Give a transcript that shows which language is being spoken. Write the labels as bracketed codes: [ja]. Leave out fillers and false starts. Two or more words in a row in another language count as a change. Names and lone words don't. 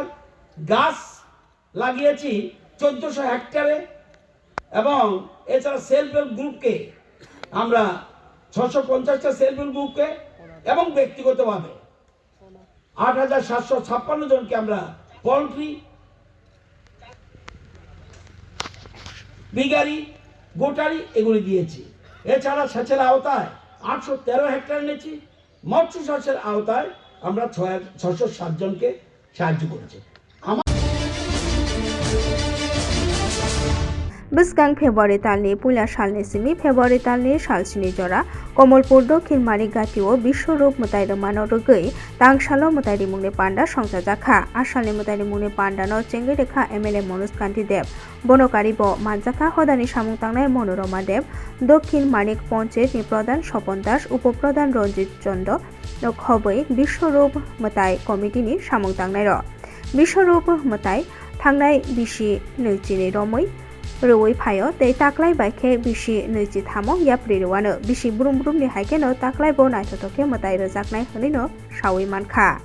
[bn] গাছ লাগিয়েছি 1400 হেক্টরে, এবং এছাড়া [en] self help [bn] গ্রুপকে আমরা 650টা [en] self help [bn] গ্রুপকে এবং ব্যক্তিগতভাবে 8756 জনকে আমরা পোল্ট্রি বিগারি গোটারি এগুলি দিয়েছি। এছাড়া সেচের আওতায় 813 হেক্টর নিয়েছি। মৎস্য চাষের আওতায় আমরা 607 জনকে সাহায্য করেছি। [trp] बिस्कां फेब्रुवारी तालनि पुला सालनि सिमी फेब्रुवारी तालनि सालसिनि जरा कमलपुर दक्षिण मानिकगातिओ विश्वरूप मुतायनो मानो रगै तांगसालो मुतायनि मुंनि पांडा संसाजाखा आसालनि मुतायनि मुंनि पांडानो चेंगै रेखा MLA मनोज कान्ति देव बनकारिबो मानजाखा हदानि सामुं तांनाय मनोरमा देव दक्षिण मानिक पञ्चायतनि प्रधान स्वपन दास उपप्रधान रंजित चंद्र खबै विश्वरूप मुताय कमिटिनि सामुं तांनाय बिश्वरूप मताय थांनाय बिसि नैजिनै रमै रौै फायो तै ताक्लाय बायखे बिसि नैजि थामो याप्रि रौआनो बिसि ब्रुम ब्रुमनि हायकेनो ताक्लायबो नायथथके मताय रोजाकनाय हनैनो सावै मानखा